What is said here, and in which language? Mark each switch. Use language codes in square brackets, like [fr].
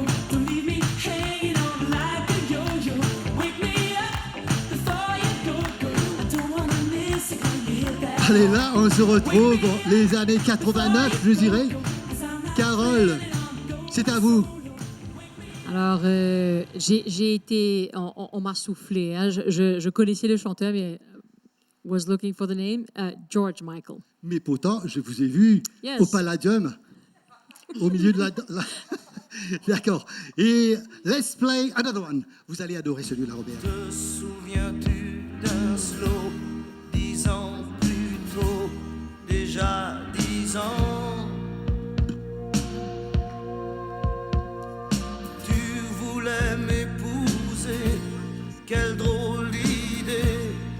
[en] Don't leave me hanging on like a yo-yo. Wake me up before you go. I don't wanna miss it when you hit that. [fr] Allez, là, on se retrouve dans les années 89, je dirais. Carole, c'est à vous. Alors, j'ai été... On m'a soufflé. Hein. Je connaissais le chanteur, mais [en] was looking for the name. [fr] George Michael. Mais pourtant, je vous ai vu [en] Yes. [fr] au Palladium, au milieu de la... D'accord. [en] Et let's play another one. [fr] Vous allez adorer celui-là, Robert. Te souviens-tu d'un slow 10 ans plus tôt, déjà 10 ans? Tu voulais m'épouser, quelle drôle d'idée.